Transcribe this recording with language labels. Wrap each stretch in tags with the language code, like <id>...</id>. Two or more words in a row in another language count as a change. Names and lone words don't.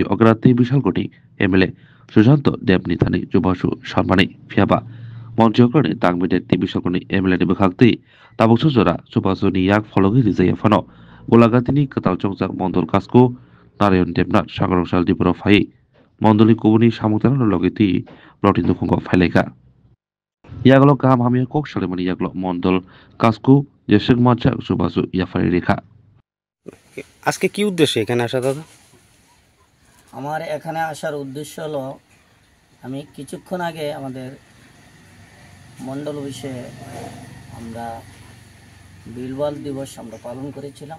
<trp>अग्राती बिशालगढ़नि एमएलए सुशांत देबनिथानि जुबासु शर्मानि फियाबा मन्त्री अग्रनि दांबिदेति बिशालगढ़नि एमएलए नि बखागतै ताबुक सुजरा जुबासुनि याक फलगै रिजाया फानो गलागातिनि कताल चौजाक मंडल कास्को नारायण देबनाथ सागरसाल दिपुराव फाय मंडलनि कुबुनि सामुतानो लगेति ब्लटिन दुखुंग फायलायका यागलो गाहाम हामिया कक सालेमानि यागलो मंडल कास्को जेसुक माचा जुबासु याफारि रेखा</trp> <bn>আজকে কি উদ্দেশ্যে এখানে আসা দাদা? আমার এখানে আসার উদ্দেশ্য হলো আমি কিছুক্ষণ আগে আমাদের মণ্ডল অফিসে আমরা বিলওয়াল দিবস আমরা পালন করেছিলাম।</bn>